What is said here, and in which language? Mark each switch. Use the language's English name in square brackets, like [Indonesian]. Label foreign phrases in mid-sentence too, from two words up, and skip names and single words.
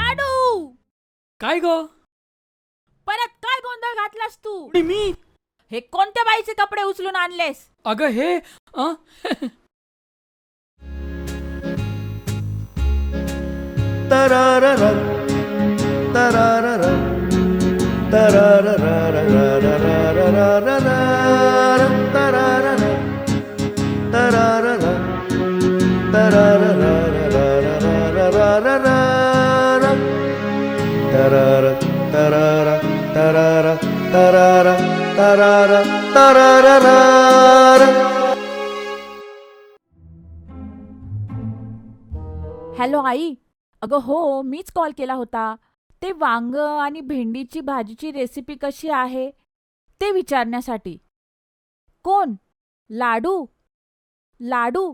[Marathi] लाडू काय ग? परत काय गोंधळ घातलास तू? आणि मी हे कोणत्या बाईचे कपडे उचलून आणलेस? अगं हे tararara tararara tararara tararara tararara tarara tarara tarara tarara tarara tarara. हॅलो आई. अगं हो, मीच कॉल केला होता. ते वांग आणि भेंडीची भाजीची रेसिपी कशी आहे ते विचारण्यासाठी. कोण? लाडू? लाडू?